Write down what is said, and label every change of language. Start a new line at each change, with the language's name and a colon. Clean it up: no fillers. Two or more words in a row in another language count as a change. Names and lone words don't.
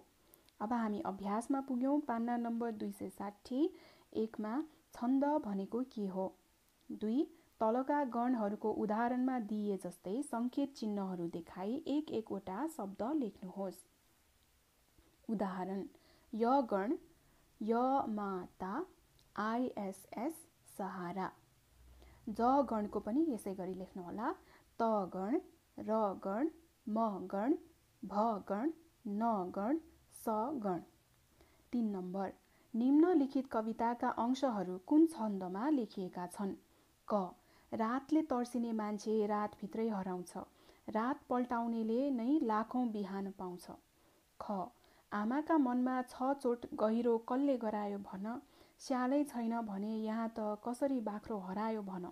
Nepali: अब हामी अभ्यासमा पुग्यौं। पान्ना नम्बर 260। 1 मा छन्द भनेको के हो। 2. तलका गणहरूको उदाहरणमा दिए जस्तै सङ्केत चिन्हहरू देखाई एक एकवटा शब्द लेख्नुहोस्। उदाहरण य गण य माता ISS सहारा। ज गणको पनि यसै गरी लेख्नुहोला। त गण र गण म गण भ गण न गण स गण। 3 नम्बर, निम्नलिखित कविताका अंशहरू कुन छन्दमा लेखिएका छन्? क, रातले तर्सिने मान्छे रातभित्रै हराउँछ, रात पल्टाउनेले नै लाखौं बिहान पाउँछ। ख, आमाका मनमा 6 चोट गहिरो कसले गरायो भन, स्यालै छैन भने यहाँ त कसरी बाख्रो हरायो भन।